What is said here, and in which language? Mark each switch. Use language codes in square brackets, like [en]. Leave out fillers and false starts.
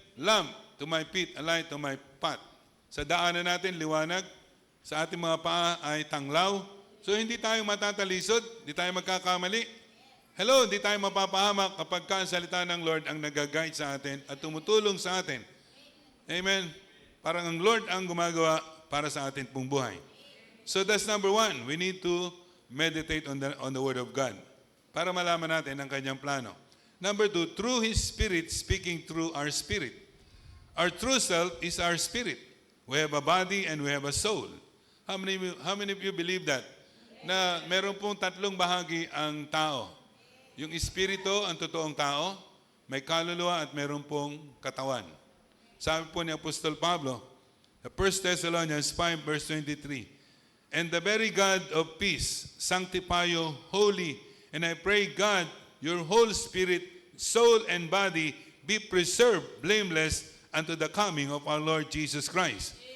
[en] Lamp to my feet, a light to my path. [tl] Sa daanan natin, liwanag. Sa ating mga paa ay tanglaw. So hindi tayo matatalisod, hindi tayo magkakamali. Hello, hindi tayo mapapahamak kapag ang salita ng Lord ang nag-guide sa atin at tumutulong sa atin. Amen. Parang ang Lord ang gumagawa para sa atin pong buhay. [en] So that's number one. We need to meditate on the Word of God [tl] para malaman natin ang kanyang plano. [en] Number two, through His Spirit speaking through our spirit. Our true self is our spirit. We have a body and we have a soul. How many of you believe that? [tl] Na meron pong tatlong bahagi ang tao. Yung espiritu, ang totoong tao, may kaluluwa at meron pong katawan. Sabi po ni [en] Apostol Pablo, 1 Thessalonians 5 verse 23, And the very God of peace sanctify you wholly, and I pray God, your whole spirit, soul, and body be preserved blameless unto the coming of our Lord Jesus Christ.